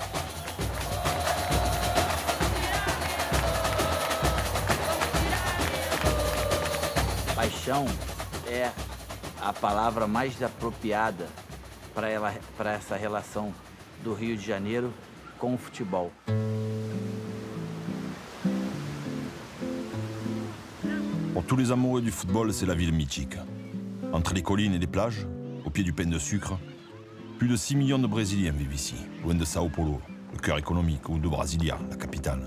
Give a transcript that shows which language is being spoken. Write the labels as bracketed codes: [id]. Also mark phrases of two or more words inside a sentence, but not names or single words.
[pt] Paixão é a palavra mais apropriada para essa relação do Rio de Janeiro com o futebol. [fr] Pour tous les amoureux du football, c'est la ville mythique. Entre les collines et les plages, au pied du pain de sucre, plus de 6 millions de Brésiliens vivent ici, loin de Sao Paulo, le cœur économique, ou de Brasilia, la capitale.